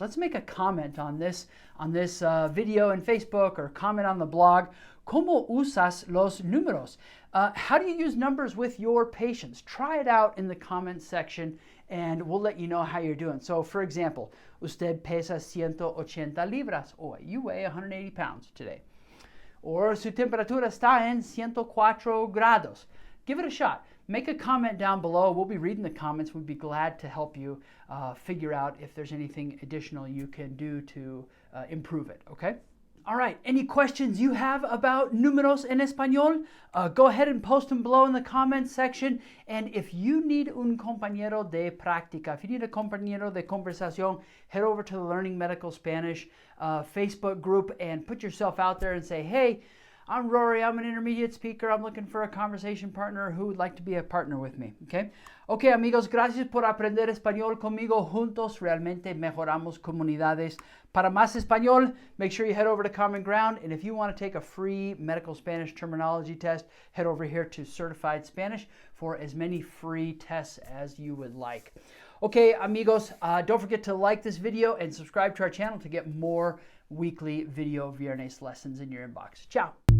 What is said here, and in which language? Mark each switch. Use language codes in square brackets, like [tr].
[en] Let's make a comment on this video in Facebook, or comment on the blog. [es] ¿Cómo usas los números? [en] How do you use numbers with your patients? Try it out in the comments section and we'll let you know how you're doing. So for example, [es] usted pesa 180 libras. [en] Oh, you weigh 180 pounds today. [es] Or su temperatura está en 104 grados. [en] Give it a shot. Make a comment down below. We'll be reading the comments. We'd be glad to help you figure out if there's anything additional you can do to improve it, okay? All right, any questions you have about [es] números en español, [en] go ahead and post them below in the comments section. And if you need [es] un compañero de práctica, [en] if you need a [es] compañero de conversación, [en] head over to the Learning Medical Spanish Facebook group and put yourself out there and say, hey, I'm Rory, I'm an intermediate speaker, I'm looking for a conversation partner who would like to be a partner with me, okay? [es] Okay, amigos, gracias por aprender español conmigo. Juntos realmente mejoramos comunidades. Para más español, [en] make sure you head over to Common Ground, and if you want to take a free medical Spanish terminology test, head over here to Certified Spanish for as many free tests as you would like. Okay, amigos, don't forget to like this video and subscribe to our channel to get more weekly video Viernes lessons in your inbox. Ciao.